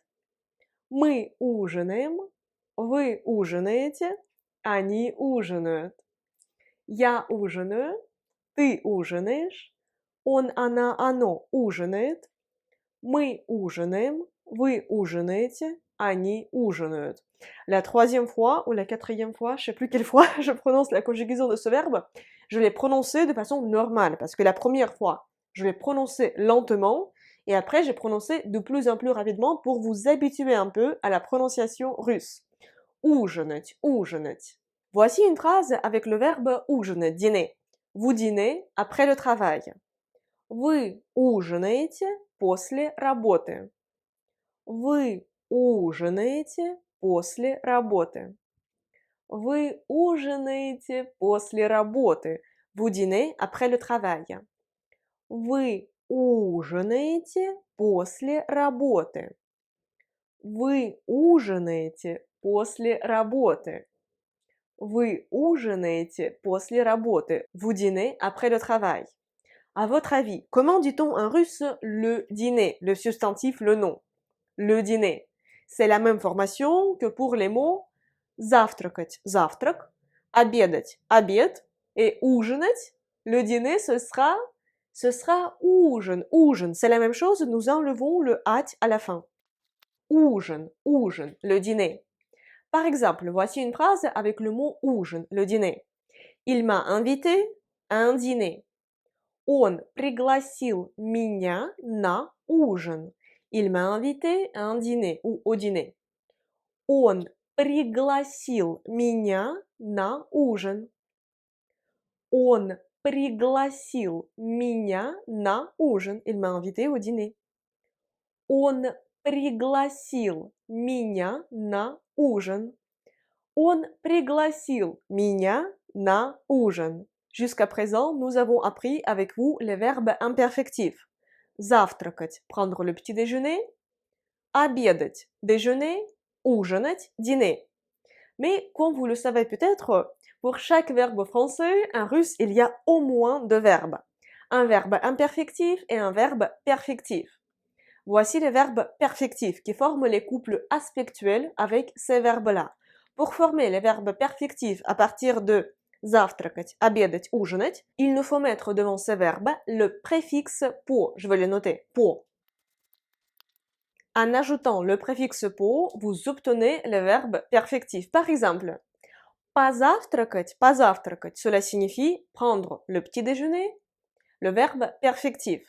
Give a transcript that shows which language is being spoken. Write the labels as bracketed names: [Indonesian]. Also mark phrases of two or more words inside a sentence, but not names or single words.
[Russian] Мы ужинаем. Вы ужинаете. Они ужинают. Я ужинаю. Ты ужинаешь. Он, она, оно ужинает. Мы ужинаем. Вы ужинаете. Они ужинают. [French] La troisième fois ou la quatrième fois, je ne sais plus quelle fois je prononce la conjugaison de ce verbe, je l'ai prononcé de façon normale parce que la première fois, je l'ai prononcé lentement et après j'ai prononcé de plus en plus rapidement pour vous habituer un peu à la prononciation russe. [Russian] Ужинать, ужинать. [French] Voici une phrase avec le verbe ужинать, dîner. Vous dînez après le travail. [Russian] Вы ужинаете после работы. Вы ужинаете после работы. Вы ужинаете после работы. [French] Vous dînez après le travail. [Russian] Вы ужинаете после работы? Вы ужинаете после работы? Вы ужинаете после работы? [French] Vous dînez après le travail. À votre avis, comment dit-on en russe le dîner, le substantif, le nom? Le dîner. C'est la même formation que pour les mots [Russian] завтракать, завтрак, обедать, обед, [French] et ужинать. Le dîner, ce sera [Russian] ужин, ужин. [French] C'est la même chose, nous enlevons le at à la fin. [Russian] Ужин, ужин, [French] le dîner. Par exemple, voici une phrase avec le mot ужин, le dîner. Il m'a invité à un dîner. [Russian] Он пригласил меня на ужин. [French] Il m'a invité à un dîner ou au dîner. [Russian] Он пригласил меня на ужин. Он пригласил меня на ужин. [French] Il m'a invité au dîner. [Russian] Он пригласил меня на ужин. Он пригласил меня на ужин. [French] Jusqu'à présent, nous avons appris avec vous les verbes imperfectifs. Завтракать, prendre le petit déjeuner. Обедать, déjeuner. Ужинать, dîner. Mais comme vous le savez peut-être, pour chaque verbe français, en russe, il y a au moins deux verbes. Un verbe imperfectif et un verbe perfectif. Voici les verbes perfectifs qui forment les couples aspectuels avec ces verbes-là. Pour former les verbes perfectifs à partir de [Russian] завтракать, обедать, ужинать, [French] il nous faut mettre devant ces verbes le préfixe по. Je vais le noter, по. En ajoutant le préfixe по, vous obtenez le verbe perfectif. Par exemple, [Russian] позавтракать, позавтракать, [French] cela signifie prendre le petit déjeuner, le verbe perfectif.